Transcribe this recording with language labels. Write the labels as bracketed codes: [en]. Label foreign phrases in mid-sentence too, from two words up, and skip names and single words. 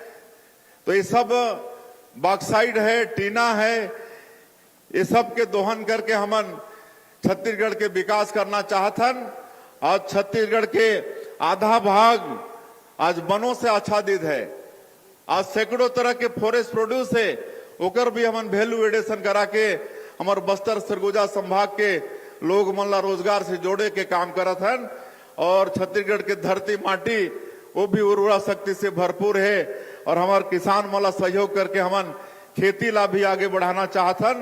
[hne] तो ये सब बॉक्साइड है, टीना है, ये सब के दोहन करके हमन छत्तीसगढ़ के विकास करना चाहतन। आज छत्तीसगढ़ के आधा भाग आज वनों से आच्छादित है। आज सैकड़ों तरह के [en] forest produce [hne] है, ओकर भी हमन [en] value addition [hne] करा के हमार बस्तर सरगुजा संभाग के लोग मन ला रोजगार से जोड़े के काम करत हन। और छत्तीसगढ़ के धरती माटी वो भी उर्वरा शक्ति से भरपूर है। और हमार किसान मन ला सहयोग करके हमन खेती ला भी आगे बढ़ाना चाहतन।